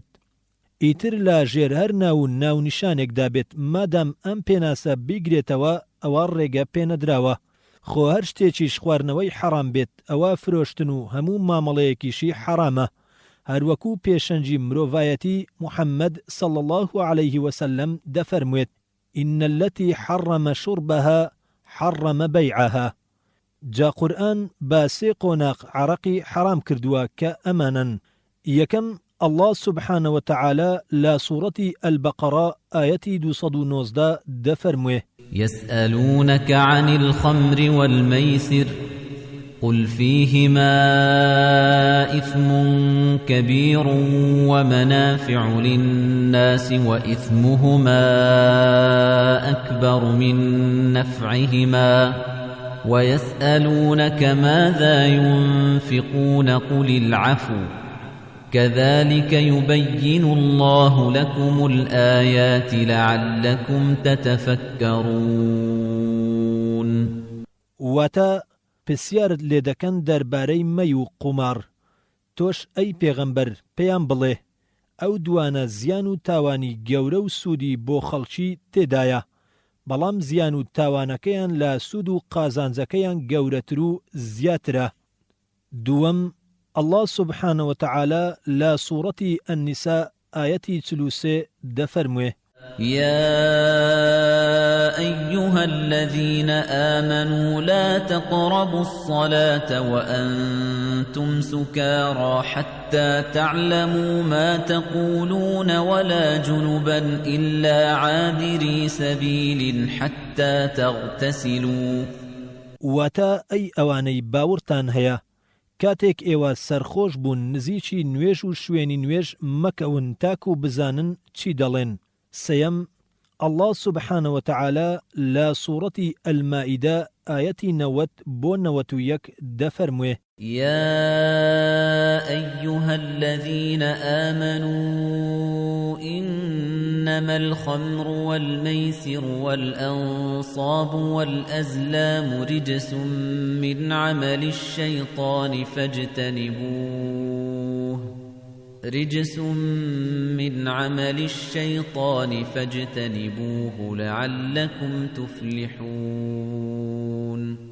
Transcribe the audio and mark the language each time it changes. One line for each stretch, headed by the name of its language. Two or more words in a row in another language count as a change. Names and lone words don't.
Central Kurdish: ئیتر لە ژێر هەر ناو ناونیشانێکدا بێت مادام ئەم پێناسە بیگرێتەوە ئەوە ڕێگە پێنەدراوە. خۆ هەر شتێکیش خواردنەوەی حەرام بێت ئەوە فرۆشتن و هەموو مامەڵەیەکیشی حەرامە. هەروەکو پێشەنجی مرۆڤایەتی محەممەد صلى الله عليه وسلم دەفەرموێت
Arabic: إن التي حرم شربها حرم بيعها.
Central Kurdish: جا قورئان با سێ قۆناق عەرەقی حەرام کردووە کە ئەمانن. یەکەم
Arabic: الله سبحانه وتعالى
Central Kurdish: لا
Arabic: سورة البقرة آية 219
Central Kurdish: دفرموه
Arabic: يسألونك عن الخمر والميسر قل فيهما إثم كبير ومنافع للناس وإثمهما أكبر من نفعهما ويسألونك ماذا ينفقون قل العفو كذلك يبين الله لكم الآيات لعلكم تتفكرون.
Central Kurdish: واتا پرسیارت لێ دەکەن دەربارەی مەی و قومار. تۆش ئەی پێغەمبەر پێیان بڵێ ئەو دوانە زیان و تاوانی گەورە و سوودی بۆ خەڵکی تێدایە، بەڵام زیان و تاوانەکەیان لە سوود و قازانجەکەیان گەورەتر و زیاترە. دووەم
Arabic: الله سبحانه وتعالى
Central Kurdish: لا
Arabic: سورة النساء آية 43
Central Kurdish: دفرموه
Arabic: يا أيها الذين آمنوا لا تقربوا الصلاة وأنتم سكارى حتى تعلموا ما تقولون ولا جنبا إلا عابري سبيل حتى تغتسلوا.
Central Kurdish: واتا أي أواني باورتان هيا کاتێک ئێوە سەرخۆش بوون نزیکی نوێژ و شوێنی نوێژ مەکەون تاکو بزانن چی دەڵێن. سەیەم
Arabic: الله سبحانه وتعالى
Central Kurdish: لا
Arabic: سورة المائدة آية 90
Central Kurdish: بۆ 91 دەفەرموێ
Arabic: يا أيها الذين آمنوا إنما الخمر والميسر والأنصاب والأزلام رجس من عمل الشيطان فاجتنبوه لعلكم تفلحون.